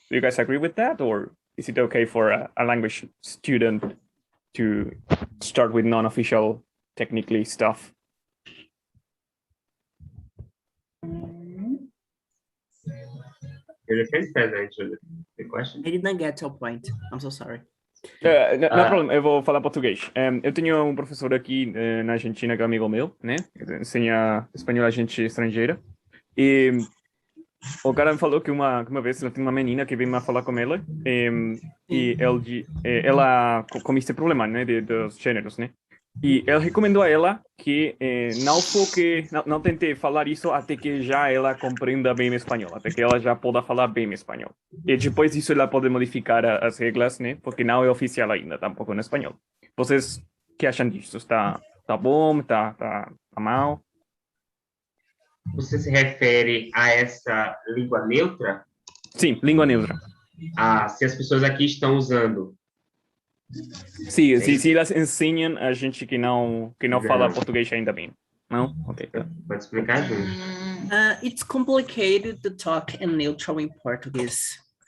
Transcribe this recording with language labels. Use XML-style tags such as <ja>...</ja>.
<en>Do you guys agree with that, or is it okay for a language student to start with non-official, technically stuff? You understand that answer the question? I didn't get your point. I'm so sorry.</en> <pt>Não há problema, eu vou falar português. Eu tenho um professor aqui na Argentina que é amigo meu, né? Ensina espanhol a gente estrangeira. E o cara me falou que uma vez ela tem uma menina que veio falar com ela e ela com esse problema, né? Dos gêneros, né? E ele recomendou a ela que não tente falar isso até que já ela compreenda bem o espanhol, até que ela já possa falar bem o espanhol. E depois disso ela pode modificar as regras, né? Porque não é oficial ainda, tampouco no espanhol. Vocês que acham disso? Tá bom? Tá mal? Você se refere a essa língua neutra? Sim, língua neutra. Ah, se as pessoas aqui estão usando. Sim, se elas ensinam a gente que não fala português ainda bem. Não? Ok. Pode explicar, Júlio?</pt> <en>It's complicated to talk in neutral in Portuguese.</en>